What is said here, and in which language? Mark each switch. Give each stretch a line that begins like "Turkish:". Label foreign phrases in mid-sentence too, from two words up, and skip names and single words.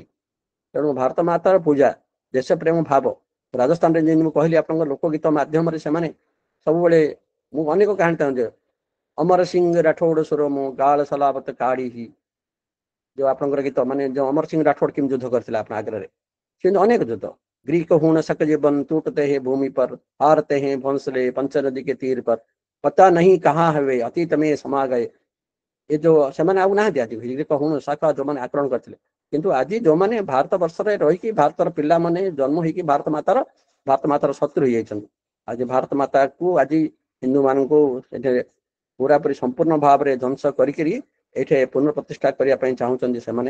Odia: ତେଣୁ ଭାରତ ମାତାର ପୂଜା, ଦେଶ ପ୍ରେମ ଭାବ, ରାଜସ୍ଥାନରେ ଯେମିତି ମୁଁ କହିଲି ଆପଣଙ୍କ ଲୋକଗୀତ ମାଧ୍ୟମରେ ସେମାନେ ସବୁବେଳେ, ମୁଁ ଅନେକ କାହାଣୀ ଚାହୁଁଛି, ଅମର ସିଂ ରାଠୋଡ ସୁର ମୁଁ ଗାଳ ସଲାବତ କାଢି, ଯୋଉ ଆପଣଙ୍କର ଗୀତ ମାନେ ଯୋଉ ଅମର ସିଂ ରାଠୋଡ କେମିତି ଯୁଦ୍ଧ କରିଥିଲେ ଆପଣ ଆଗ୍ରାରେ, ସେମିତି ଅନେକ ଯୁଦ୍ଧ।
Hindi: ଗ୍ରୀକ ହୁଣ ସକ जीवन टूटते हैं भूमि पर, हारते हैं भोंसले पंचनदी के तीर पर, पता नहीं कहाँ है वे अतीत में समा गए।
Odia: ଏ ଯୋଉ ସେମାନେ ଆଉ ନାହାନ୍ତି ଆଜି, ଗ୍ରୀକ ହୁଣ ଶାଖା ଯୋଉମାନେ ଆକ୍ରମଣ କରିଥିଲେ, କିନ୍ତୁ ଆଜି ଯୋଉମାନେ ଭାରତ ବର୍ଷରେ ରହିକି ଭାରତର ପିଲାମାନେ ଜନ୍ମ ହେଇକି ଭାରତ ମାତାର ଶତ୍ରୁ ହେଇଯାଇଛନ୍ତି। ଆଜି ଭାରତ ମାତାକୁ ଆଜି ହିନ୍ଦୁ ମାନଙ୍କୁ ଏଠି ପୁରାପୁରି ସମ୍ପୂର୍ଣ୍ଣ ଭାବରେ ଧ୍ୱଂସ କରିକିରି ଏଠି ପୁନଃପ୍ରତିଷ୍ଠା କରିବା ପାଇଁ ଚାହୁଁଛନ୍ତି ସେମାନେ।